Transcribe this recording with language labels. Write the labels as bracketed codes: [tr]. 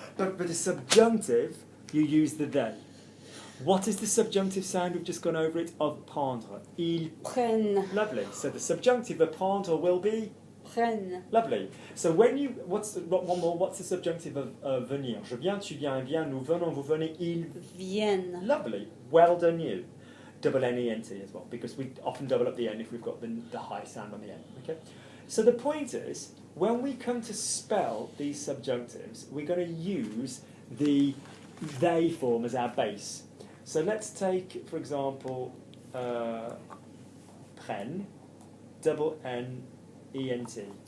[en] But for the subjunctive, you use the they. What is the subjunctive sound? We've just gone over it of prendre. [fr] Ils prennent. [en] Lovely. So the subjunctive of prendre will be [fr] prennent. [en] Lovely. So when you what's the subjunctive of venir? [fr] Je viens, tu viens, elle vient, nous venons, vous venez, ils viennent. [en] Lovely. Well done, you. Double N-E-N-T as well, because we often double up the N if we've got the high sound on the end. Okay. So the point is, when we come to spell these subjunctives, we're going to use the they form as our base. So let's take, for example, prenne, double N-E-N-T.